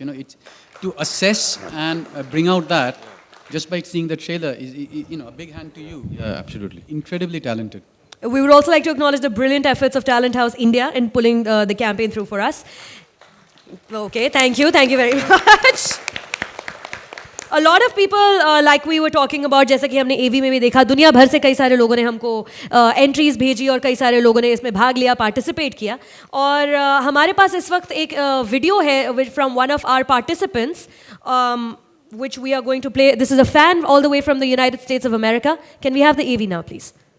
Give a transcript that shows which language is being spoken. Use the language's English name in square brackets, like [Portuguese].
[English] It's to assess and bring out that just by seeing the trailer is, a big hand to you. Yeah, absolutely. Incredibly talented. We would also like to acknowledge the brilliant efforts of Talent House India in pulling the campaign through for us. Okay, thank you very much. A lot of people, like we were talking about, [Hindi] जैसा कि हमने AV में भी देखा, दुनिया भर से कई सारे लोगों ने हमको एंट्रीज भेजी और कई सारे लोगों ने इसमें भाग लिया, पार्टिसिपेट किया. और हमारे पास इस वक्त एक वीडियो है [English] from one of our participants, which we are going to play. This is a fan all the way from the United States of America. Can we have the AV now, please?